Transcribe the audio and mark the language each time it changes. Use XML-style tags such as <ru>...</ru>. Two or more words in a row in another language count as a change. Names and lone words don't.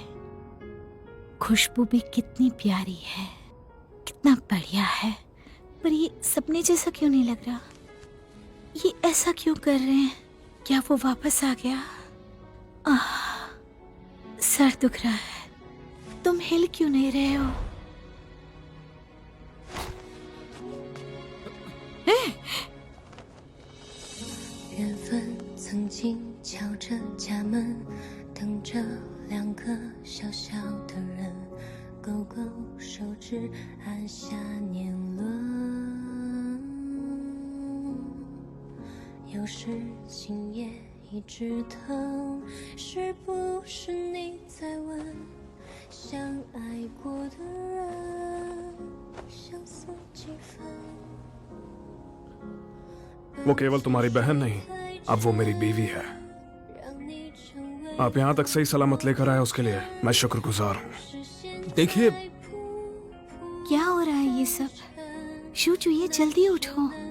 <hi>खुशबू भी कितनी प्यारी है, कितना बढ़िया है। पर ये सपने जैसा क्यों नहीं लग रहा? ये ऐसा क्यों कर रहे हैं? क्या वो वापस आ गया? सर दुख रहा है। तुम हिल क्यों नहीं रहे हो?</hi> <zh>缘分曾经敲着家门，等着两个小小的人，勾勾手指，按下年轮。有时今夜一直疼，是不是你在问，相爱过的人，相思几分？</zh> <hi>वो केवल तुम्हारी बहन नहीं, अब वो मेरी बीवी है। आप यहाँ तक सही सलामत लेकर आए उसके लिए मैं शुक्रगुजार हूँ। देखिए, क्या हो रहा है ये सब? शूचू, ये जल्दी उठो।</hi>